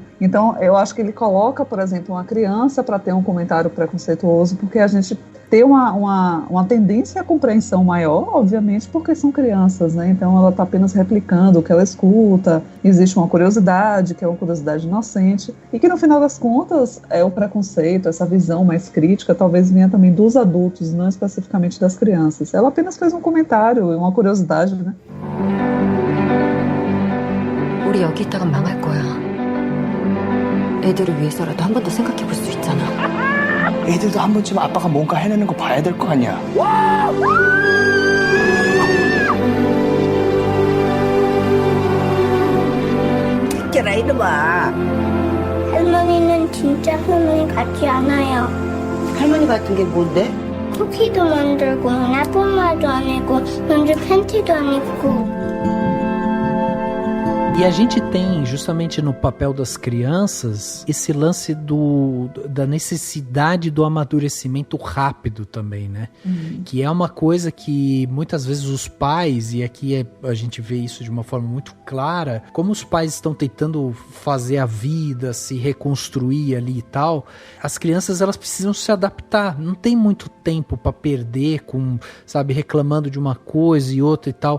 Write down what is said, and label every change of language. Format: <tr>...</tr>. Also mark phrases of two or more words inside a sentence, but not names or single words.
<pt>Então, eu acho que ele coloca, por exemplo, uma criança para ter um comentário preconceituoso, porque a gente tem uma tendência à compreensão maior, obviamente, porque são crianças, né? Então, ela está apenas replicando o que ela escuta, existe uma curiosidade, que é uma curiosidade inocente, e que, no final das contas, o preconceito, essa visão mais crítica, talvez venha também dos adultos, não especificamente das crianças. Ela apenas fez um comentário, uma curiosidade,</pt> <ko>네. 우리 여기 있다가 망할 거야. 애들을 위해서라도 한 번 더 생각해 볼 수 있잖아. 애들도 한 번쯤 아빠가 뭔가 해내는 거 봐야 될 거 아니야. 듣겨라 이놈아. 할머니는 진짜 할머니 같지 않아요. 할머니 같은 게 뭔데? 쿠키도 만들고 나쁜 말도 안 하고 먼저 팬티도 안 입고.</ko> <pt>E a gente tem, justamente no papel das crianças, esse lance da necessidade do amadurecimento rápido também, né? Que é uma coisa que muitas vezes os pais, e aqui a gente vê isso de uma forma muito clara, como os pais estão tentando fazer a vida, se reconstruir ali e tal, as crianças elas precisam se adaptar, não tem muito tempo para perder com, sabe, reclamando de uma coisa e outra e tal.</pt>